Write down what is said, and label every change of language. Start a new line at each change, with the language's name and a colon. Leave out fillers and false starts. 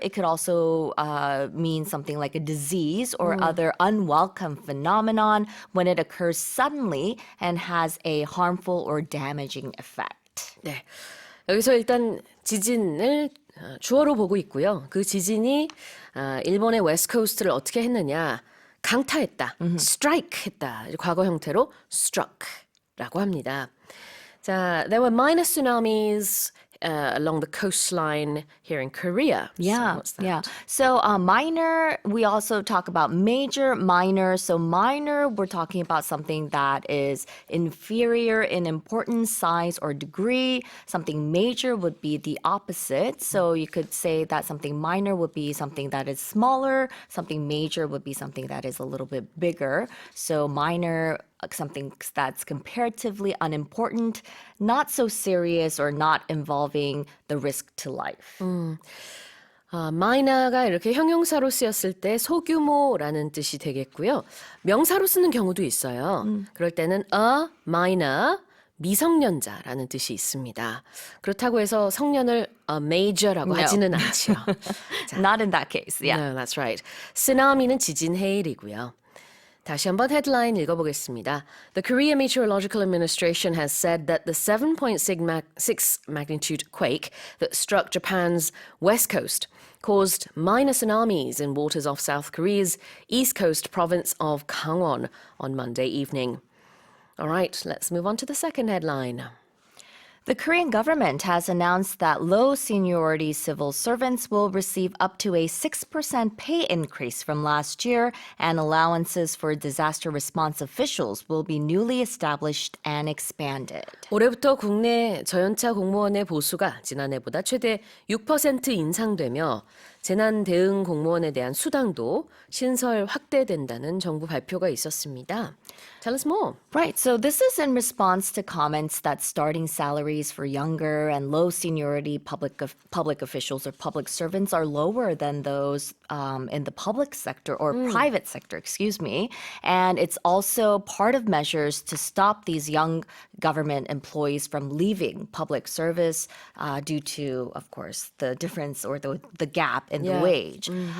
English: It could also mean something like a disease or other unwelcome phenomenon when it occurs suddenly and has a harmful or damaging effect.
Korean: 네. 여기서 일단 지진을 주어로 보고 있고요. 그 지진이 일본의 웨스트 코스트를 어떻게 했느냐. 강타했다. strike 했다. 과거 형태로 struck라고 합니다. 자,
English: there were minor tsunamis along the coastline here in Korea. Yeah, So what's that? yeah. So minor, we also talk about major, minor. So minor, we're talking about something that is inferior in importance, size, or degree. Something major would be the opposite. So you could say that something minor would be something that is smaller. Something major would be something that is a little bit bigger. So minor, something that's comparatively unimportant, not so serious, or not involving the risk to life.
Korean: minor가 이렇게 형용사로 쓰였을 때 소규모라는 뜻이 되겠고요. 명사로 쓰는 경우도 있어요. 그럴 때는 a minor, 미성년자라는 뜻이 있습니다. 그렇다고 해서 성년을 a major라고
English: No.
Korean: 하지는 않죠.
English: Not in that case, yeah. No, that's right.
Korean: 쓰나미는 지진 해일이고요. 다시 한번 헤드라인 읽어보겠습니다.
English: The Korea Meteorological Administration has said that the 7.6 magnitude quake that struck Japan's west coast caused minor tsunamis in waters off South Korea's east coast province of Gangwon on Monday evening. All right, let's move on to the second headline. The Korean government has announced that low seniority civil servants will receive up to a 6% pay increase from last year, and allowances for disaster response officials will be newly established and expanded.
Korean: 올해부터 국내 저연차 공무원의 보수가 지난해보다 최대 6% 인상되며 재난 대응 공무원에 대한 수당도 신설 확대된다는 정부 발표가 있었습니다.
English: Tell us more. Right, so this is in response to comments that starting salaries for younger and low seniority public officials or public servants are lower than those in the public sector or private sector, excuse me. And it's also part of measures to stop these young government employees from leaving public service due to, of course, the difference or the gap in the wage.